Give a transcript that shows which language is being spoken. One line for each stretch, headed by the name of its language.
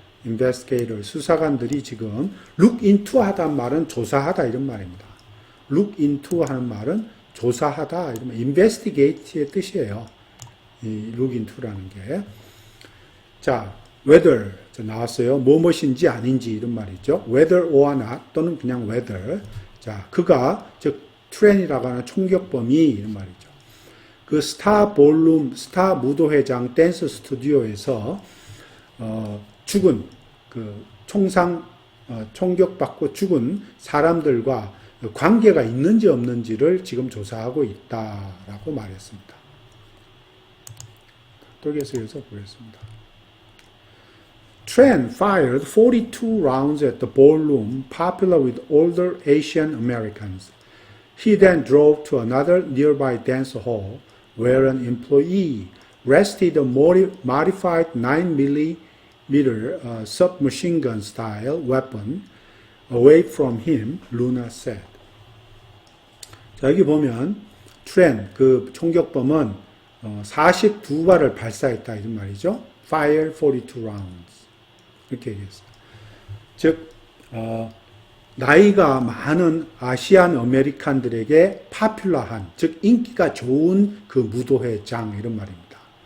Korean: investigator, 수사관들이 지금 look into 하다는 말은 조사하다 이런 말입니다. look into 하는 말은 조사하다, 이런 말, investigate의 뜻이에요. 이 look into라는 게. 자, whether, 나왔어요. 무엇인지 아닌지 이런 말이죠. whether or not 또는 그냥 whether. 자, 그가, 즉, 트렌이라고 하는 총격범이 이런 말이죠. 그 스타 볼룸, 스타 무도회장 댄스 스튜디오에서, 죽은, 그, 총격받고 죽은 사람들과 관계가 있는지 없는지를 지금 조사하고 있다라고 말했습니다. 또 계속해서 보겠습니다.
English: Tran fired 42 rounds at the ballroom, popular with older Asian Americans. He then drove to another nearby dance hall, where an employee rested a modified 9mm submachine gun style weapon away from him, Luna said.
Korean: 자, 여기 보면 트렌, 그 총격범은 42발을 발사했다 이런 말이죠.
English: Fire 42 rounds.
Korean: 이렇게 얘기했어요. 즉 나이가 많은 아시안 아메리칸들에게 파퓰러한, 즉 인기가 좋은 그 무도회장 이런 말입니다.